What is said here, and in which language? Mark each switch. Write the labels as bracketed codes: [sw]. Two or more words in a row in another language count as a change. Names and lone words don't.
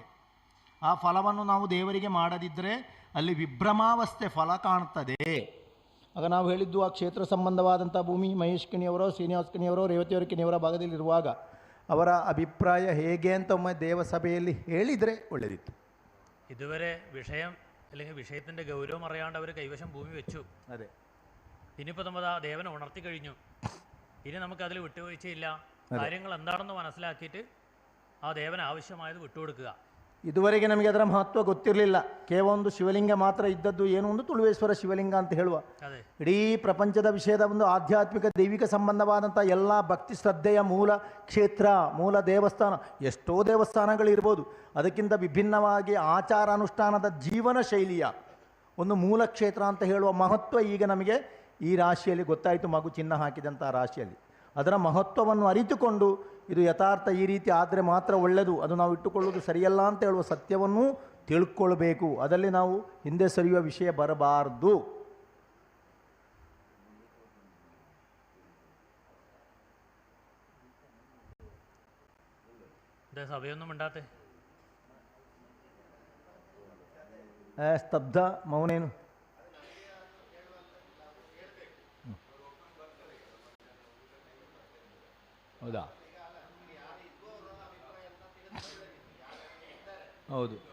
[kn] ಆ ಫಲವನ್ನು ನಾವು ದೇವರಿಗೆ ಮಾಡದಿದ್ದರೆ ಅಲ್ಲಿ ವಿಭ್ರಮಾವಸ್ಥೆ ಫಲ ಕಾಣ್ತದೆ. ಆಗ ನಾವು ಹೇಳಿದ್ದು ಆ ಕ್ಷೇತ್ರ ಸಂಬಂಧವಾದಂಥ ಭೂಮಿ ಮಹೇಶ್ ಕಿಣಿಯವರೋ ಶ್ರೀನಿವಾಸ ಕಿಣಿಯವರೋ ರೇವತಿಯವರ ಕಿಣಿಯವರ ಭಾಗದಲ್ಲಿರುವಾಗ ಅವರ ಅಭಿಪ್ರಾಯ ಹೇಗೆ ಅಂತ ಒಮ್ಮೆ ದೇವಸಭೆಯಲ್ಲಿ ಹೇಳಿದರೆ ಒಳ್ಳೆಯದಿತ್ತು. [ml] ഇതുവരെ വിഷയം അല്ലെങ്കിൽ വിഷയത്തിൻ്റെ ഗൗരവം അറിയാണ്ട് അവർ കൈവശം ഭൂമി വെച്ചു. അതെ. ഇനിയിപ്പോൾ നമ്മൾ ആ ദേവനെ ഉണർത്തി കഴിഞ്ഞു. ഇനി നമുക്കതിൽ വിട്ടുവീഴ്ചയില്ല. കാര്യങ്ങൾ എന്താണെന്ന് മനസ്സിലാക്കിയിട്ട് ആ ദേവന് ಆവശ്ಯವಾയത് വിട്ടുകൊടുക്കുക. [kn] ಇದುವರೆಗೆ ನಮಗೆ ಅದರ ಮಹತ್ವ ಗೊತ್ತಿರಲಿಲ್ಲ. ಕೇವಲ ಒಂದು ಶಿವಲಿಂಗ ಮಾತ್ರ ಇದ್ದದ್ದು, ಏನು ಒಂದು ತುಳುವೇಶ್ವರ ಶಿವಲಿಂಗ ಅಂತ ಹೇಳುವ. ಇಡೀ ಪ್ರಪಂಚದ ವಿಷಯದ ಒಂದು ಆಧ್ಯಾತ್ಮಿಕ ದೈವಿಕ ಸಂಬಂಧವಾದಂಥ ಎಲ್ಲ ಭಕ್ತಿ ಶ್ರದ್ಧೆಯ ಮೂಲ ಕ್ಷೇತ್ರ, ಮೂಲ ದೇವಸ್ಥಾನ. ಎಷ್ಟೋ ದೇವಸ್ಥಾನಗಳಿರ್ಬೋದು, ಅದಕ್ಕಿಂತ ವಿಭಿನ್ನವಾಗಿ ಆಚಾರ ಅನುಷ್ಠಾನದ ಜೀವನ ಶೈಲಿಯ ಒಂದು ಮೂಲ ಕ್ಷೇತ್ರ ಅಂತ ಹೇಳುವ ಮಹತ್ವ ಈಗ ನಮಗೆ ಈ ರಾಶಿಯಲ್ಲಿ ಗೊತ್ತಾಯಿತು. ಮಗು ಚಿನ್ನ ಹಾಕಿದಂಥ ರಾಶಿಯಲ್ಲಿ ಅದರ ಮಹತ್ವವನ್ನು ಅರಿತುಕೊಂಡು ಇದು ಯಥಾರ್ಥ ಈ ರೀತಿ ಆದರೆ ಮಾತ್ರ ಒಳ್ಳೆಯದು, ಅದು ನಾವು ಇಟ್ಟುಕೊಳ್ಳುವುದು ಸರಿಯಲ್ಲ ಅಂತ ಹೇಳುವ ಸತ್ಯವನ್ನೂ ತಿಳ್ಕೊಳ್ಬೇಕು. ಅದರಲ್ಲಿ ನಾವು ಹಿಂದೆ ಸರಿಯುವ ವಿಷಯ ಬರಬಾರದು. [ml] സഭയൊന്നും മിണ്ടാത്തെ, [kn] ಸ್ತಬ್ಧ ಮೌನೇನು. ಹೌದಾ? ಹೌದು.